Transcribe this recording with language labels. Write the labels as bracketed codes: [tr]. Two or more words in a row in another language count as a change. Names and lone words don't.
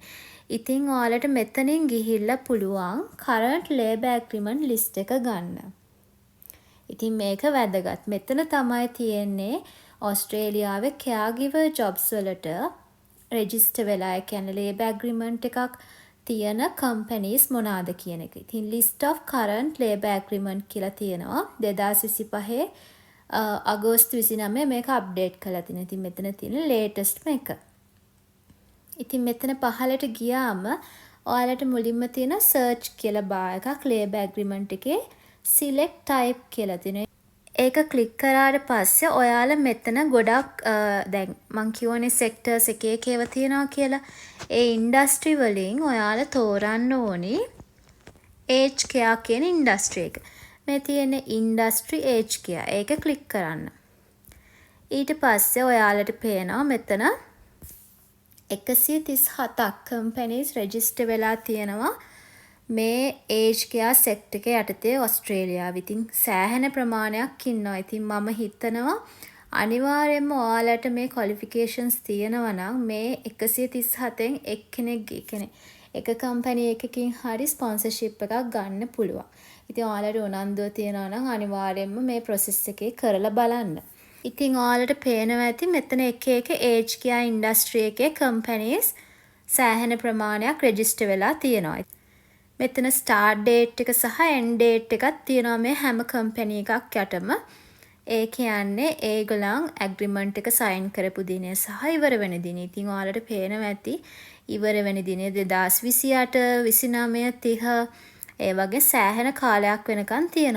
[si] ඉතින් ඔයාලට මෙතනින් ගිහිල්ලා පුළුවන් [en] current labor agreement list [si] එක ගන්න. ඉතින් මේක වැදගත්. මෙතන තමයි තියෙන්නේ ඕස්ට්‍රේලියාවේ [en] caregiver jobs [si] වලට register වෙලා, ඒ කියන්නේ [en] labor agreement [si] එකක් තියෙන companies මොනවාද කියන එක. ඉතින් [en] list of current labor agreement [si] කියලා තියෙනවා. 2025 අගෝස්තු 29 මේක අප්ඩේට් කරලා තියෙනවා. ඉතින් මෙතන තියෙන latest එක. ඉතින් මෙතන පහලට ගියාම ඔයාලට මුලින්ම තියෙන search කියලා බාර් එකක් [en] labor agreement [si] එකේ [en] select type [si] කියලා තියෙනවා. ඒක ක්ලික් කරාට පස්සේ ඔයාලා මෙතන ගොඩක් දැන් මං කියවනේ sectors එක එක ඒවා තියෙනවා කියලා. ඒ industry වලින් ඔයාලා තෝරන්න ඕනි [en] aged care [si] කියන industry එක. මේ තියෙන [en] industry aged care. [si] ඒක ක්ලික් කරන්න. ඊට පස්සේ ඔයාලට පේනවා මෙතන 137ක් companies register වෙලා තියෙනවා මේ [en] aged care sector [si] එක යටතේ ඕස්ට්‍රේලියාවේ. ඉතින් සෑහෙන ප්‍රමාණයක් ඉන්නවා. ඉතින් මම හිතනවා අනිවාර්යයෙන්ම ඔයාලට මේ qualifications තියෙනවා නම් මේ 137න් එක්කෙනෙක් එක company එකකින් හරි sponsorship එකක් ගන්න පුළුවන්. ඉතින් ඔයාලට උනන්දුව තියෙනවා නම් අනිවාර්යයෙන්ම මේ process එකේ කරලා බලන්න. ඉතින් ඔයාලට පේනවා ඇති මෙතන එක එක [en] aged care industry [si] එකේ companies සෑහෙන ප්‍රමාණයක් register වෙලා තියෙනවා. මෙතන [en] start date [si] එක සහ [en] end date [si] එකක් තියෙනවා මේ හැම company එකක් යටම. ඒ කියන්නේ ඒගොල්ලන් agreement එක sign කරපු දිනය සහ ඉවර වෙන දිනය. ඉතින් ඔයාලට පේනවා ඇති ඉවර වෙන දිනය 2028, 29, 30 ඒ වගේ සෑහෙන කාලයක් වෙනකන් තියෙනවා.